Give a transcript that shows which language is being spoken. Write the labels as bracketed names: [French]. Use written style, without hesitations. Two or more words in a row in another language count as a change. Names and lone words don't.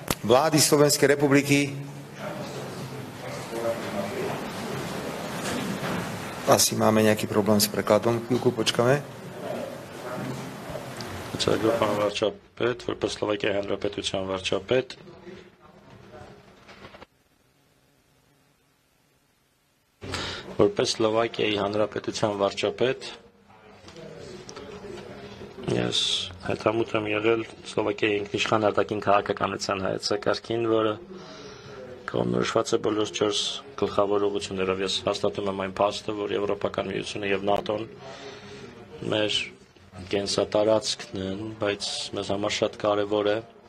[Slovak] vlády Slovenskej republiky. Asi máme nejaký problém s prekladom. Chvíľku počkáme. [Armenian] Ցերգո պարոն վարչապետ, որպես Սլովակիայի Հանրապետության վարչապետ, որպես Սլովակիայի Հանրապետության վարչապետ, ես հետամուտ եմ եղել Սլովակիայի ինքնիշխան արտաքին քաղաքականության հայեցակարգին, որը կողմնորոշված է բոլոր 4 գլխավոր ուղղություններով։ Ես հաստատում եմ այն փաստը, որ Եվրոպական միությունը եւ ՆԱՏՕ-ն մեր կենսատարածքն են, բայց մեզ համար շատ կարևոր է